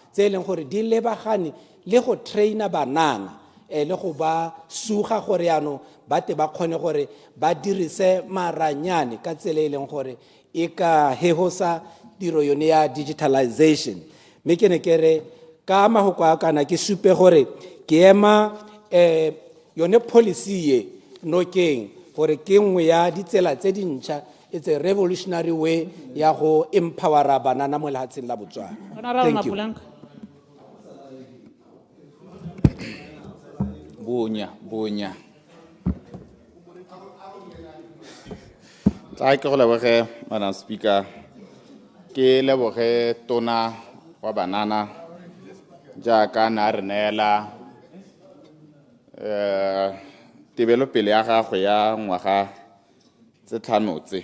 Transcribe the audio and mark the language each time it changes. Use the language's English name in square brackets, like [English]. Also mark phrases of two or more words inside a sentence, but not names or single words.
[Tswana] e leng gore di lebagane le go traina banana le go ba suga gore yaanong ba te ba kgone gore ba dirise maranyane ka tsela e leng gore e ka hehosa tiro yone ya digitalization mme ke ne ke re ka mahoko a kana ke supe gore ke ema yone policy e nokeng gore ke nngwe ya ditsela tse dintšha [English] it's a revolutionary way [Tswana] ya go empowera banana mo lehatsheng la Botswana. [English] Thank you. [Tswana] Bunya Ta ke go leboge [English] Madam Speaker. [Tswana] Ke leboge tona wa banana jaaka na re neela tebelo pele ya gagwe ya ngwaga tse tlhano tse.